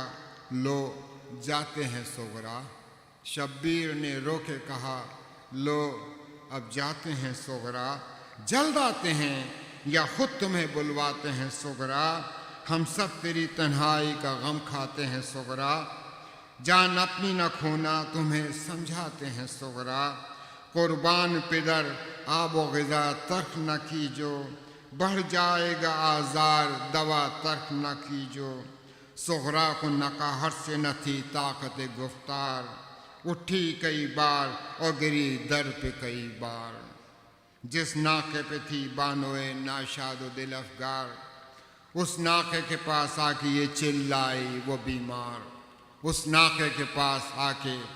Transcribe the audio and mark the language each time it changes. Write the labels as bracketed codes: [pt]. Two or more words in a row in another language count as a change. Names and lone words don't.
[ur] لو جاتے ہیں صغرا، شبیر نے رو کے کہا لو اب جاتے ہیں صغرا، جلد آتے ہیں یا خود تمہیں بلواتے ہیں صغرا، ہم سب تیری تنہائی کا غم کھاتے ہیں صغرا، جان اپنی نہ کھونا تمہیں سمجھاتے ہیں صغرا، قربان پدر آب و غذا ترک نہ کیجو، بڑھ جائے گا آزار دوا ترک نہ کیجو، صغرا کو نقاہت سے نہ تھی طاقت گفتار، اٹھی کئی بار اور گری در پہ کئی بار، جس ناقے پہ تھی بانوئے ناشاد و دل افگار، اس ناقے کے پاس آ کے یہ چلائی وہ بیمار، اس ناقے کے پاس آ کے